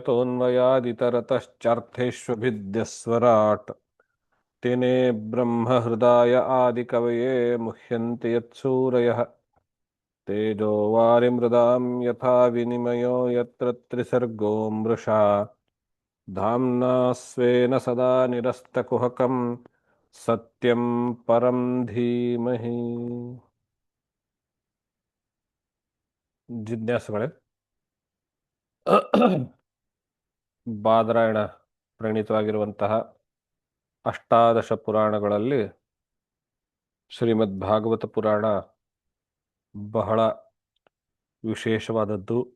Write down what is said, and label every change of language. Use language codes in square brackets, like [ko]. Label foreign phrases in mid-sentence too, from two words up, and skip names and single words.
[sa] यतोऽन्वयादितरतश्चार्थेष्वभिद्यस्वराट् तेने ब्रह्महृदाय आदिकवये मुह्यन्ति यत्सूरयः तेजो वारिमृदां यथा विनिमयो यत्र त्रिसर्गो मृषा धाम्ना स्वेन सदा निरस्तकुहकं सत्यं परं धीमहि [kn] ಜಿಜ್ಞಾಸುಗಳೇ ಬಾದರಾಯಣ ಪ್ರಣೀತವಾಗಿರುವಂತಹ ಅಷ್ಟಾದಶ ಪುರಾಣಗಳಲ್ಲಿ ಶ್ರೀಮದ್ ಭಾಗವತ ಪುರಾಣ ಬಹಳ ವಿಶೇಷವಾದದ್ದು.